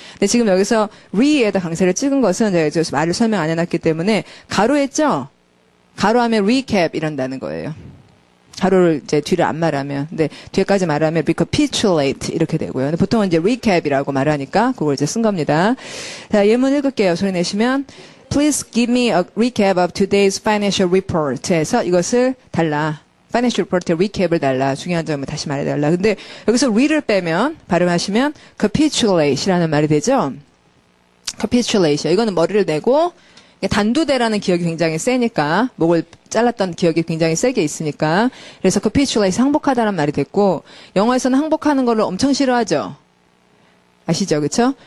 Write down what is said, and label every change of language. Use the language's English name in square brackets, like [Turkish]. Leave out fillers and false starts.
[Korean] 근데 지금 여기서 re에다 강세를 찍은 것은 제가 말을 설명 안 해놨기 때문에 가로했죠? 가로하면 recap 이런다는 거예요. 가로를 이제 뒤를 안 말하면. 근데 뒤에까지 말하면 recapitulate 이렇게 되고요. 근데 보통은 이제 recap이라고 말하니까 그걸 이제 쓴 겁니다. 자, 예문 읽을게요. 소리 내시면. [English] Please give me a recap of today's financial report. [Korean] 해서 이것을 달라. financial report의 recap을 달라. 중요한 점을 다시 말해달라. 근데 여기서 re를 빼면, 발음하시면 capitulate이라는 말이 되죠? [English] capitulation. [Korean] 이거는 머리를 내고, 단두대라는 기억이 굉장히 세니까, 목을 잘랐던 기억이 굉장히 세게 있으니까, 그래서 capitulate, 항복하다는 말이 됐고, 영어에서는 항복하는 걸 엄청 싫어하죠? 아시죠? 그쵸?